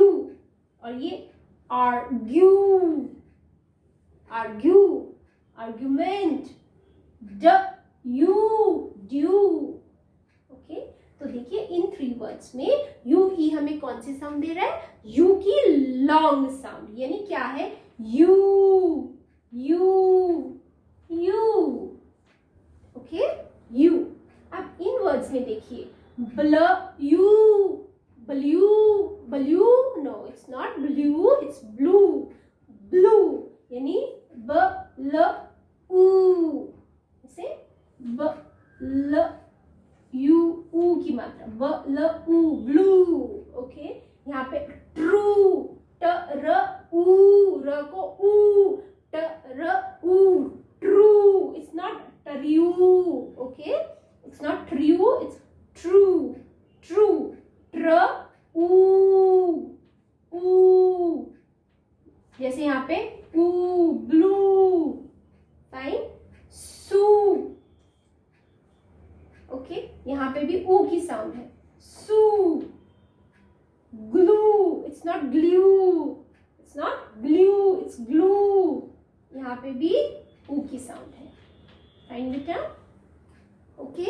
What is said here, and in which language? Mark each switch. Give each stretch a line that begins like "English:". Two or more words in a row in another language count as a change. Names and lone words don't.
Hindi: और ये
English: argue, argue, argument, d u, due.
Hindi: ओके, तो देखिए इन 3 वर्ड्स में यू ई हमें कौन सी साउंड दे रहा है, यू की
English: long sound,
Hindi: यानी क्या है,
English: u u u. okay, u.
Hindi: अब इन वर्ड्स में देखिए
English: bl u, blue, blue, no it's not blue, it's blue, blue,
Hindi: यानी ब ल ऊ, इसे ब ल यू, ऊ की मात्रा, ब ल ऊ, ब्लू। ओके, यहाँ पे ट्रू, ट र ऊ, र को ऊ, ट र ऊ,
English: true, it's not true. okay, it's not true, it's true, true, ट्र ऊ, ऊ,
Hindi: जैसे यहाँ पे ऊ,
English: blue, fine, sue.
Hindi: ओके, यहाँ पे भी ऊ की साउंड है,
English: sue, glue, it's not glue, it's not glue, it's glue,
Hindi: यहाँ पे भी ऊ की साउंड है, फाइन बेटा, ओके।